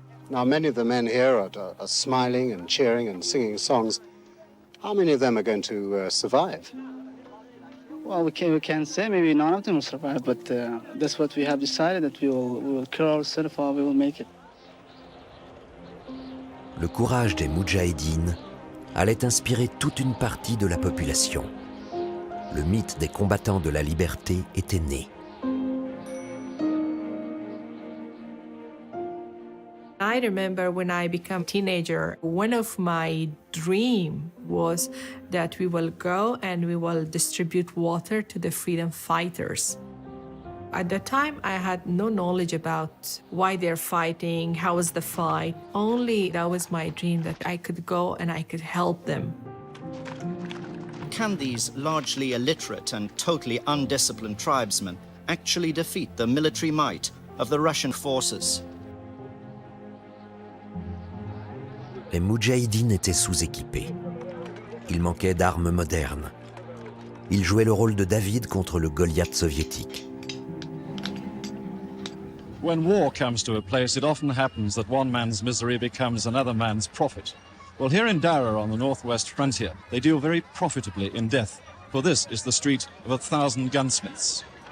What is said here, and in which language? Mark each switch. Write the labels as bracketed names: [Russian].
[English] Now, many of the men here are smiling and cheering and singing songs. How many of them are going to survive? Well, we can't say. Maybe none of them will survive, but that's what we have decided, that we will kill ourselves or we will make it. [French] Le courage des moudjahidines allait inspirer toute une partie de la population. Le mythe des combattants de la liberté était né. [English] I remember when I became a teenager, one of my dreams was that we will go and we will distribute water to the freedom fighters. At the time, I had no knowledge about why they're fighting, how was the fight. Only that was my dream, that I could go and I could help them. Can these largely illiterate and totally undisciplined tribesmen actually defeat the military might of the Russian forces? [French] Les moudjahidines étaient sous-équipés. Il manquait d'armes modernes. Ils jouaient le rôle de David contre le Goliath soviétique. [English] When war comes to a place, it often happens that one man's misery becomes another man's profit. Well, here in Dara on the northwest frontier, they deal very profitably in death, for this is the street of 1,000 gunsmiths.